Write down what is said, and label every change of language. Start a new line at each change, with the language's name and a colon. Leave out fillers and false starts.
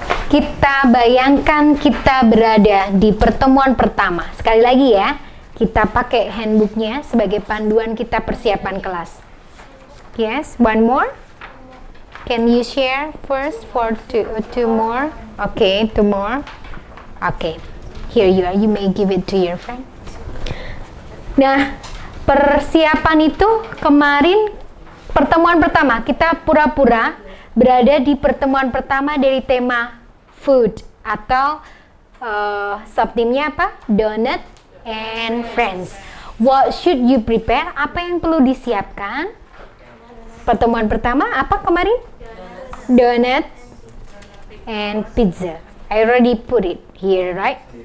Indonesian: Kita bayangkan kita berada di pertemuan pertama. Sekali lagi ya, kita pakai handbooknya sebagai panduan kita persiapan kelas.
English: Yes, one more. Can you share first for two more? Okay, two more. Okay, here you are. You may give it to your friend.
Indonesian: Nah, persiapan itu kemarin pertemuan pertama, kita pura-pura berada di pertemuan pertama dari tema food atau subtimnya apa?
English: Donut and friends. What should you prepare?
Indonesian: Apa yang perlu disiapkan? Pertemuan pertama apa kemarin?
English: Donut and pizza. I already put it here, right?